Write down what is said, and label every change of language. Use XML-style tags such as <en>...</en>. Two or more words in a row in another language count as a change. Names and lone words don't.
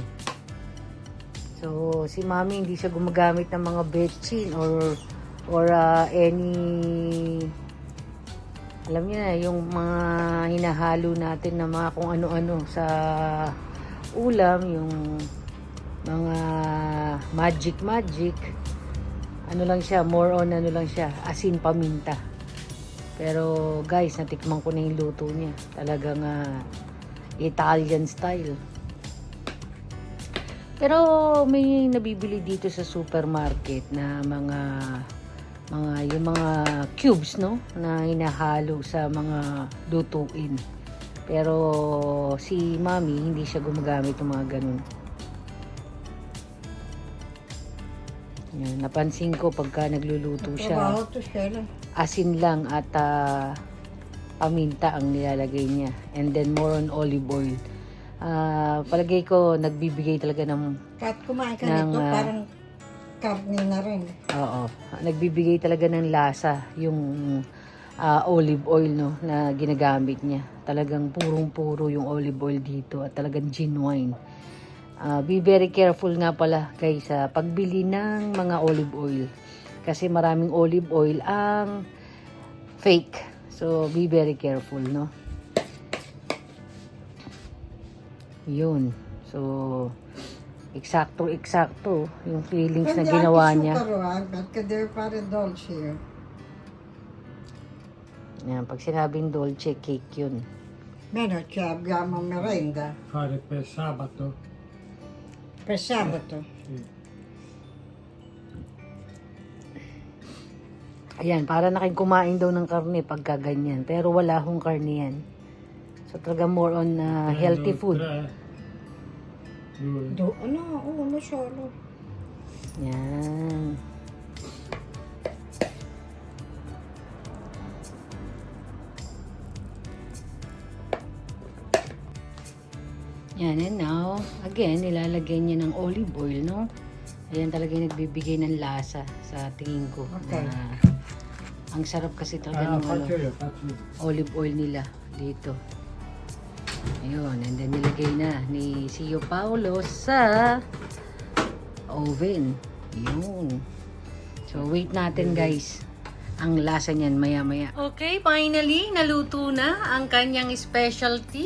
<tl>So, si Mami hindi siya gumagamit ng mga betchin</tl> <en>or any,</en> <tl>alam niyo na, yung mga hinahalo natin na mga kung ano-ano sa ulam, yung mga magic. Ano lang siya,</tl> <en>more on</en> <tl>lang siya, asin paminta. Pero guys, natikman ko na yung luto niya. Talagang</tl> <en>Italian style.</en> <tl>Pero may nabibili dito sa supermarket na yung mga cubes, no, na hinahalo sa mga lutuin. Pero si Mami hindi siya gumagamit ng mga ganun. Yan, napansin ko pagka nagluluto siya, Trabaho to siya. asin lang at paminta ang nilalagay niya.</tl> <en>And then more on olive oil.</en> <tl>Palagay ko nagbibigay talaga ng Kahit kumain ka nito, parang karne na rin. oo, nagbibigay talaga ng lasa yung</tl> <en>olive oil,</en> <tl>no, na ginagamit niya. Talagang purong-puro yung</tl> <en>olive oil</en> <tl>dito at talagang genuine.</tl> <en>Be very careful</en> <tl>nga pala guys sa pagbili ng mga</tl> <en>olive oil.</en> <tl>Kasi maraming</tl> <en>olive oil</en> <tl>ang fake.</tl> <en>So be very careful, no.</en> <tl>Yun. So eksakto yung feelings na ginawa niya.</tl> <it>Perché deve fare dolce.</it> <tl>Yan, pag sinabing dolce cake yun.</tl> <it>Meno, abbiamo merenda Fare per sabato. per sabato. Sì.</it> <tl>Ayan, para na kayong kumain daw ng karne pagka ganyan. Pero wala hong karne yan.</tl> <en>So talaga more on healthy food.</en> <it>Uno solo.</it> <tl>Yan. Yan,</tl> <en>and now, again,</en> <tl>nilalagyan niya ng</tl> <en>olive oil,</en> <tl>no? Ayan talaga yung nagbibigay ng lasa sa tingin ko. Okay. Ang sarap kasi talaga ng</tl> <it>Faccio io.</it> <en>olive oil</en> <tl>nila dito. Ayun,</tl> <en>and then</en> <tl>nilagay na ni Sio Paulo sa oven. Yun. So, wait natin guys. Ang lasa niyan maya-maya. Okay, finally, naluto na ang kanyang specialty.</tl>